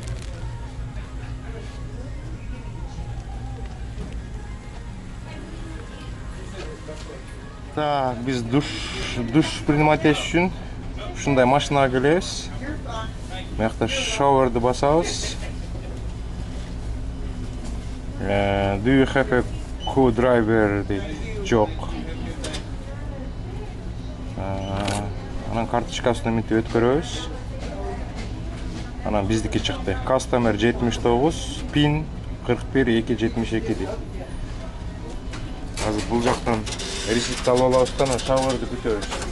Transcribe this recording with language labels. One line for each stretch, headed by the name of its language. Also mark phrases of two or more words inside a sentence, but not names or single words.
Kyrgyz: Так, биз
Russian: душ принимать
Kyrgyz: үчүн ушундай машинага келебиз. Мыякта шоуерди басабыз.
English: Do you have a co-driver?
Kyrgyz: Жок. Анан карточкасына мынтип өткөрөбүз. Анан биздики чыкты. Customer 79, PIN 41272 дейт. Азыр бул жактан реситти алып алабыз да, шоуерди күтөбүз.